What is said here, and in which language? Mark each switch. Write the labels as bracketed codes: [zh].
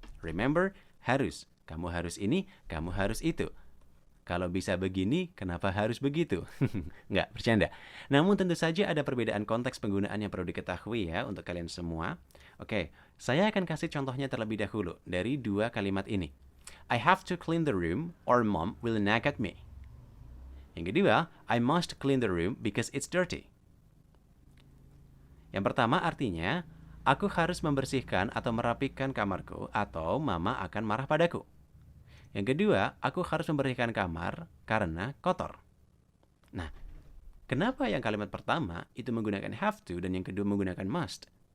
[id] Remember, harus. Kamu harus ini, kamu harus itu. Kalau bisa begini, kenapa harus begitu? Nggak, bercanda. Namun tentu saja ada perbedaan konteks penggunaan yang perlu diketahui ya untuk kalian semua. Oke, saya akan kasih contohnya terlebih dahulu dari dua kalimat ini. [en] I have to clean the room or mom will nag at me. [id] Yang kedua, [en] I must clean the room because it's dirty. [id] Yang pertama artinya, aku harus membersihkan atau merapikan kamarku atau mama akan marah padaku. Yang kedua, aku harus membersihkan kamar karena kotor. Nah, kenapa yang kalimat pertama itu menggunakan have to dan yang kedua menggunakan must?